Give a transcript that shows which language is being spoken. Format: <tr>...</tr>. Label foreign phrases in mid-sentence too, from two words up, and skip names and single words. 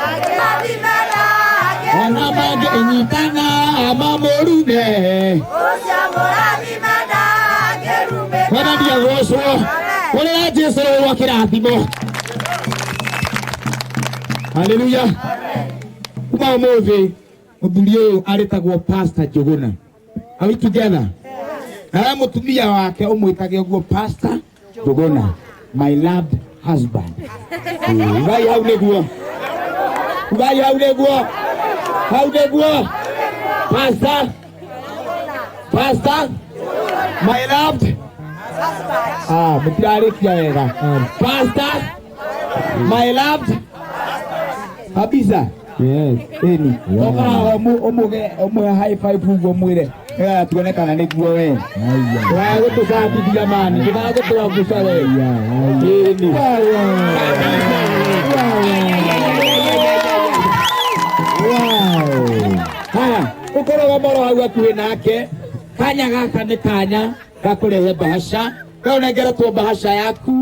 <ki>ona mangĩnyitana mamũrume mwathani agocwo ũrĩra Jesũ rwa kĩrathimo haleluya kuma ũmũthĩ mũthuri ũyũ arĩtagwo Pastor Njũgũna</ki> <en>are we together</en> <ki>nawe mũtumia wake ũmwĩtage ũguo Pastor Njũgũna</ki> <en>my loved husband</en> <ki>ugai hau nĩguo ugai hau nĩguo Pastor</ki> <en>my loved</en> <ki>mũtirarĩkia wega Pastor</ki> <en>my loved</en> <ki>kabisa yes eni okara ũmũhe</ki> <en>high five</en> <ki>uguo mwĩre tuonekana nĩguo we gũtũcambithia mani ndũgagũtũanguca we eni haya ũkoragwo moro hau hakuhĩ nake kanya gaka nĩ kanya gakũrehe bahasha kaũnengeretwo bahasha yaku</ki>